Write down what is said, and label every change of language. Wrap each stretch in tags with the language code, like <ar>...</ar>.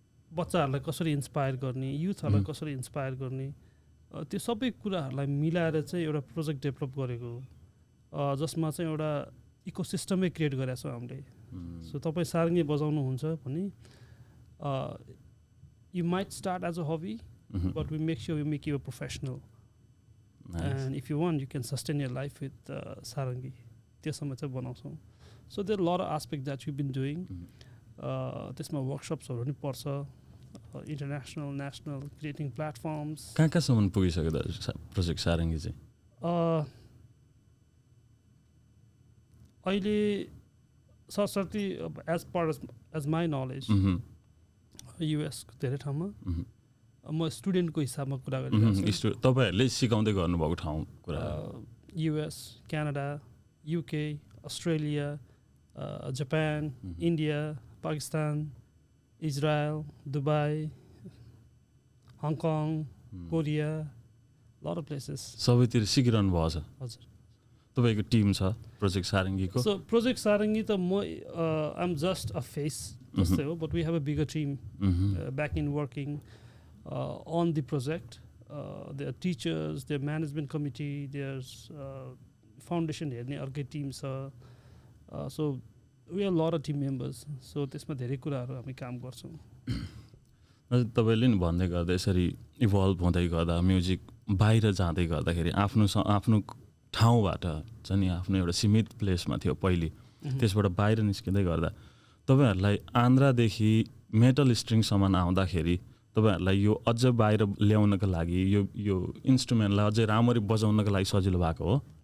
<ne>बच्चाहरूलाई कसरी इन्सपायर गर्ने युथहरूलाई कसरी इन्सपायर गर्ने त्यो सबै कुराहरूलाई मिलाएर चाहिँ एउटा प्रोजेक्ट डेभलप गरेको जसमा चाहिँ एउटा इकोसिस्टमै क्रिएट गरेका छौँ हामीले सो तपाईँ सारङ्गी बजाउनुहुन्छ भने</ne> <en>You might start as a hobby, but we make sure we make you a professional. Nice. And if you want, you can sustain your life with sarangi.</en> <ne>त्यसमा चाहिँ बनाउँछौँ.</ne> <en>So there are a lot of aspects that we've been doing.</en> <ne>त्यसमा workshopsहरू पनि पर्छ.</ne> <en>International, national, creating platforms.</en> <ne>कहाँसम्म पुगिसक्यो त project सारङ्गी चाहिँ? अहिले Saraswati</ne> <en>as my knowledge,</en> <ne>US को धेरै ठाउँमा म स्टुडेन्टको हिसाबमा कुरा गरिरहेको छु. तपाईहरुले सिकाउँदै गर्नुभएको ठाउँ कुरा.</ne> <en>US, Canada, UK, Australia, Japan, India, Pakistan, Israel, Dubai, Hong Kong, Korea, lot of places.</en> <ne>सबैतिर सिकिरहनु भएको छ. हजुर. तपाईको टिम छ प्रोजेक्ट सारङ्गीको?</ne> <en>So project sarangi</en> <ne>त म</ne> <en>I'm just a face</en> <ne>जस्तै हो,</ne> <en>but we have a bigger team back in working on the project. There are teachers, there are management committee, there's foundation</en> <ne>हेर्ने अर्कै टिम छ.</ne> <en>So we have a lot of team members.</en> <ne>So त्यसमा धेरै कुराहरू हामी काम गर्छौँ. तपाईले नि भन्दै गर्दा यसरी इभल्भ हुँदै गर्दा म्युजिक बाहिर जाँदै गर्दाखेरि आफ्नो ठाउँबाट चाहिँ नि आफ्नो एउटा सीमित प्लेसमा थियो पहिले, त्यसबाट बाहिर निस्किँदै गर्दा तपाईहरुलाई आन्ध्रादेखि मेटल स्ट्रिङसम्म आउँदाखेरि तपाईहरुलाई यो अझ बाहिर ल्याउनको लागि यो इन्स्ट्रुमेन्टलाई अझै राम्ररी बजाउनको लागि सजिलो भएको हो?</ne>